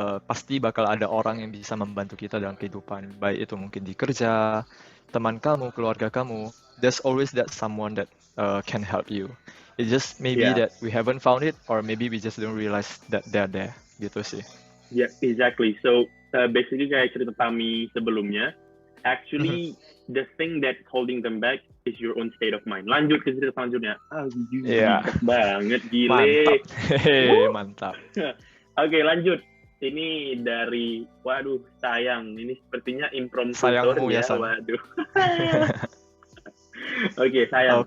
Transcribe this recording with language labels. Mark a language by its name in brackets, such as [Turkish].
[Indonesian] Pasti bakal ada orang yang bisa membantu kita dalam kehidupan. Baik itu mungkin di kerja, teman kamu, keluarga kamu. [English] There's always that someone that can help you. It's just maybe Yeah, that we haven't found it, or maybe we just don't realize that they're there. [Indonesian] Gitu sih. [English] yeah, exactly. So basically [Indonesian] kayak cerita kami sebelumnya, [English] actually the thing that holding them back is your own state of mind. [Indonesian] Lanjut ke cerita selanjutnya. Iya, Bijak banget, mantap. gile. Hehe, mantap. Oke, lanjut. Ini dari, waduh, sayang. Ini sepertinya impromptu Sayangmu ya, San. waduh. Oke, sayang.